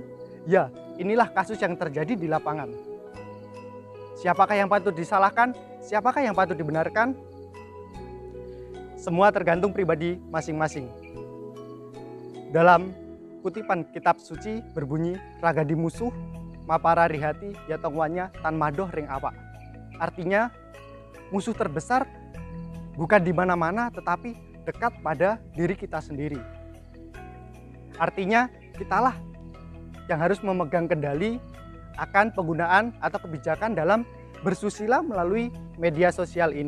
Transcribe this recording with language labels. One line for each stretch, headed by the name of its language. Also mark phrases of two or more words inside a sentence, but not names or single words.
Indonesian: Ya, inilah kasus yang terjadi di lapangan. Siapakah yang patut disalahkan? Siapakah yang patut dibenarkan? Semua tergantung pribadi masing-masing. Dalam kutipan kitab suci berbunyi,
Kawi: ragadi musuh, mapara rihati, yatongwanya tan madoh ring apa.
Indonesian: Artinya, musuh terbesar bukan di mana-mana tetapi dekat pada diri kita sendiri. Artinya, kitalah yang harus memegang kendali akan penggunaan atau kebijakan dalam bersusila melalui media sosial ini.